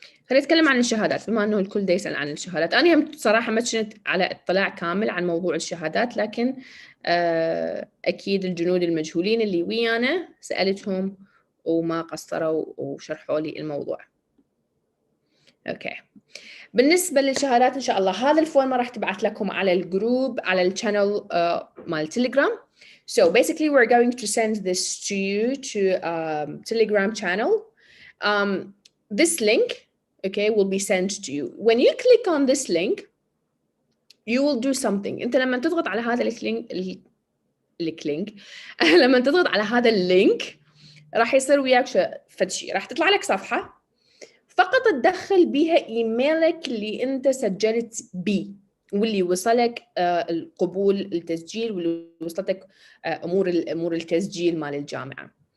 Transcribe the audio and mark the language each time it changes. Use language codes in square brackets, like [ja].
[ar] خليني أتكلم عن الشهادات بما أنه الكل دا يسأل عن الشهادات. أنا هم صراحة ما كنت على اطلاع كامل عن موضوع الشهادات لكن أكيد الجنود المجهولين اللي ويانا سألتهم وما قصروا وشرحوا لي الموضوع. أوكي. بالنسبة للشهادات إن شاء الله هذا الفورم راح تبعث لكم على الجروب على الشانل مال تليجرام. [en] So basically we're going to send this to you to Telegram channel. This link, okay, will be sent to you. When you click on this link, you will do something. [ar] أنت لما تضغط على هذا الكلينك لما تضغط على هذا اللينك راح يصير وياك فد شيء. راح تطلع لك صفحة فقط تدخل بيها إيميلك اللي أنت سجلت بيه واللي وصلك القبول التسجيل واللي وصلتك أمور التسجيل مال الجامعة.